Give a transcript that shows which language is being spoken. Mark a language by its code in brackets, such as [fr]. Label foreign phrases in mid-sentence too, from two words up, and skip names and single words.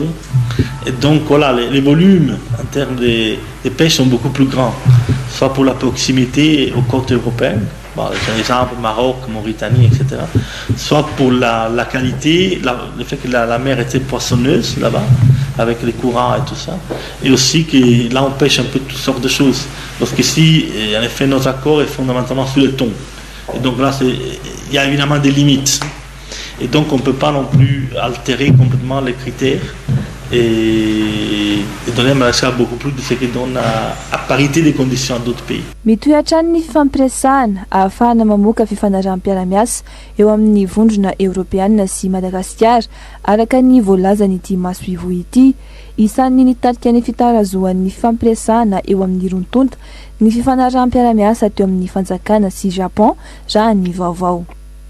[fr] Et donc voilà, les volumes en termes de pêche sont beaucoup plus grands, soit pour la proximité aux côtes européennes, par exemple Maroc, Mauritanie, etc., soit pour la qualité, le fait que la mer était poissonneuse là-bas, avec les courants et tout ça, et aussi que là on pêche un peu toutes sortes de choses, parce qu'ici, en effet, notre accord est fondamentalement sur le thon. Et donc là, il y a évidemment des limites. Et donc on ne peut pas non plus altérer complètement les critères et donner à Madagascar beaucoup plus de ce qui donne à parité des conditions à d'autres pays. [mg] Mitoetra ny fifampiresahana ahafahana mamoaka fifanarahanam-piara-miasa eo amin'ny vondrona Europeana sy Madagasikara araka ny voalazan'ity maso ivohy ity. Isan'ny nitarika ny fitarazoan'ny fifampiresahana eo amin'ny rontonta ny fifanarahanam-piara-miasa teo amin'ny fanjakana sy Japon raha ny vaovao.